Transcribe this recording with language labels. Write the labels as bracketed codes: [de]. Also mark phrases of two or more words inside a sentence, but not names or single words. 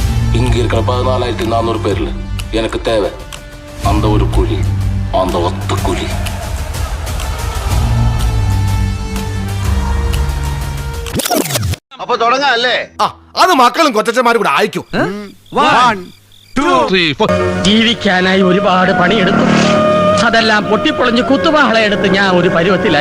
[ta] இங்க இருக்கிற 14,400 பேர்ல எனக்கு தேவை அந்த ஒரு குழி, அந்த ஒத்த குழி. [ml] അപ്പൊ തുടങ്ങാം അല്ലേ? അത് മക്കളും കൊച്ചന്മാരും കൂടെ അയക്കും. ജീവിക്കാനായി ഒരുപാട് പണിയെടുത്തു. അതെല്ലാം പൊട്ടിപ്പൊളിഞ്ഞ് കുത്തുവാളയെടുത്ത് ഞാൻ ഒരു പരുവത്തിലായി.